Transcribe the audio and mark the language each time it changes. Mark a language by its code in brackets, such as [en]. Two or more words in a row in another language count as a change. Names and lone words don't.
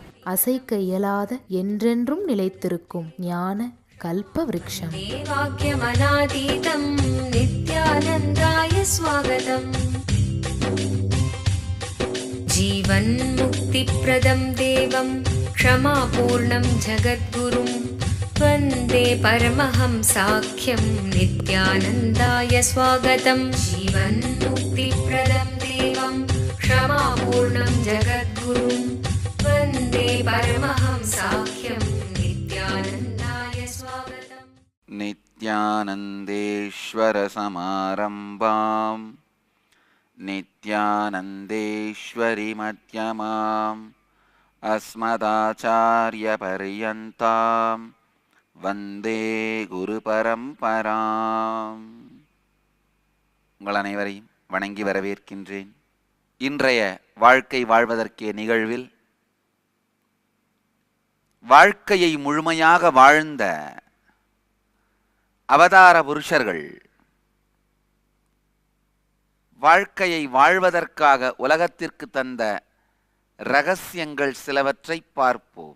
[ta] அசைக்க இயலாத என்றென்றும் நிலைத்திருக்கும் ஞான கல்ப விருட்சம். [sa] नित्यानन्दाय स्वागतम्. जीवन् मुक्ति प्रदं देवं क्षमापूर्णं जगद्गुरुं वन्दे परमहंसाख्यं नित्यानन्दाय स्वागतं. जीवन्मुक्तिप्रदं देवं क्षमापूर्णं जगद्गुरुं वन्दे परमहंसाख्यं नित्यानन्दाय स्वागतं. नित्यानन्देश्वरसमारम्भां नित्यानन्देश्वरि मध्यमाम् अस्मदाचार्यपर्यन्तां वन्दे गुरु परम्पराम्. [ta] உங்கள் அனைவரையும் வணங்கி வரவேற்கின்றேன். இன்றைய வாழ்க்கை வாழ்வதற்கே நிகழ்வில் வாழ்க்கையை முழுமையாக வாழ்ந்த அவதார புருஷர்கள் வாழ்க்கையை வாழ்வதற்காக உலகத்திற்கு தந்த ரகசியங்கள் சிலவற்றை பார்ப்போம்.